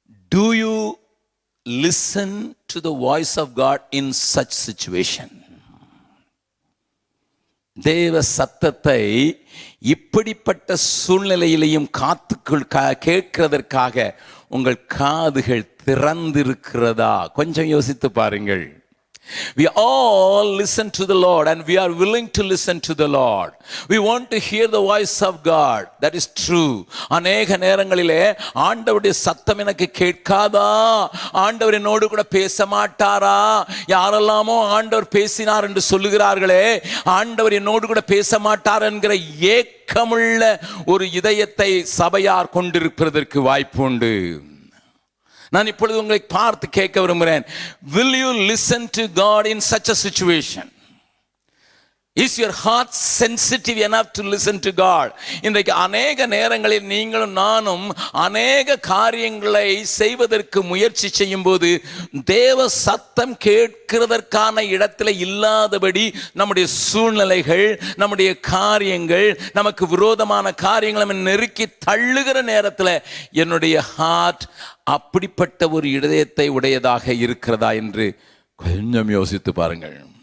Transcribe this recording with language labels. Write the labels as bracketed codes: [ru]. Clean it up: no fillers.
[en] Do you listen to the voice of God in such situation? [ta] தேவ சத்தத்தை இப்படிப்பட்ட சூழ்நிலையிலையும் கேட்கிறதற்காக உங்கள் காதுகள் திறந்திருக்கிறதா? கொஞ்சம் யோசித்து பாருங்கள். [en] We all listen to the Lord and we are willing to listen to the Lord. We want to hear the voice of God. That is true. [ta] அநேக நேரங்களிலே ஆண்டவருடைய சத்தம் எனக்கு கேட்காதா, ஆண்டவர் என்னோடு கூட பேச மாட்டாரா, யாரெல்லாமோ ஆண்டவர் பேசினார் என்று சொல்லுகிறார்களே, ஆண்டவர் என்னோடு கூட பேச மாட்டார் என்கிற ஏக்கமுள்ள ஒரு இதயத்தை சபையார் கொண்டிருப்பதற்கு வாய்ப்பு உண்டு. நான் இப்பொழுது உங்களை பார்த்து கேட்க விரும்புகிறேன். [en] Will you listen to God in such a situation? Is your heart sensitive enough to listen to God? [ta] இன்றைக்கு அநேக நேரங்களில் நீங்களும் நானும் அநேக காரியங்களை செய்வதற்கு முயற்சி செய்யும் போது தேவ சத்தம் கேட்கிறதற்கான இடத்துல இல்லாதபடி நம்முடைய சூழ்நிலைகள், நம்முடைய காரியங்கள், நமக்கு விரோதமான காரியங்களை நெருக்கி தள்ளுகிற நேரத்தில் என்னுடைய ஹார்ட் அப்படிப்பட்ட ஒரு இதயத்தை உடையதாக இருக்கிறதா என்று கொஞ்சம் யோசித்து பாருங்கள்.